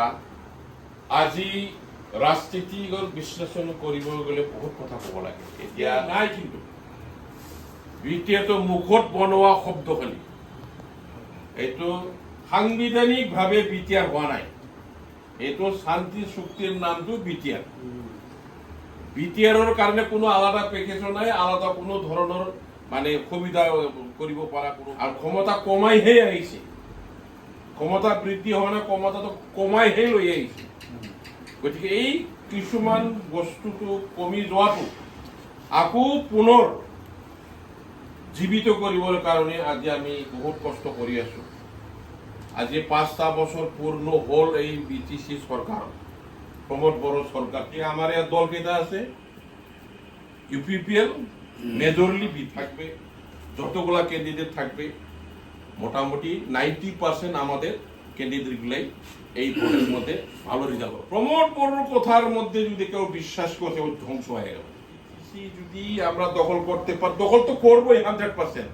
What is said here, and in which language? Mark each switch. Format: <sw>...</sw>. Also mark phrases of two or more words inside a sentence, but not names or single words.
<as>আজি ৰাজনীতিক বিশ্লেষণ কৰিব গ'লে বহুত কথা ক'ব লাগে, এতিয়া নাই। কিন্তু বিটিএটো মুখত বনোৱা শব্দ খালি, এইটো সাংবিধানিকভাৱে বিটিআৰ হোৱা নাই। এইটো শান্তি চুক্তিৰ নামটো বিটিআৰ। বিটিআৰৰ কাৰণে কোনো আলাদা পেকেজো নাই, আলাদা কোনো ধৰণৰ মানে সুবিধা কৰিব পৰা কোনো, আৰু ক্ষমতা কমাইহে আহিছে। ক্ষমতা বৃদ্ধি হোৱা নাই, ক্ষমতাটো কমাইহে লৈ আহিছে। গতিকে এই কিছুমান বস্তুটো কমি যোৱাটো আকৌ পুনৰ জীৱিত কৰিবৰ কাৰণে আজি আমি বহুত কষ্ট কৰি আছো। আজি 5টা বছৰ পূৰ্ণ হ'ল এই BTC চৰকাৰ, প্ৰমোদ বড়ো চৰকাৰ।</as> <bn>আমাৰ ইয়াত দল কেইটা আছে, UPPL মেজরলি বি থাকবে, যতগুলা ক্যান্ডিডেট থাকবে মোটামুটি 90% আমাদের ক্যান্ডিডেটগুলাই এই ভোটের মধ্যে ভালো রেজাল্ট হবে। প্রমোদ বড়োর কথার মধ্যে যদি কেউ বিশ্বাস করে ও ধ্বংস হয়ে গেল। যদি আমরা দখল করতে পারি, দখল তো করবোই 100%।</bn>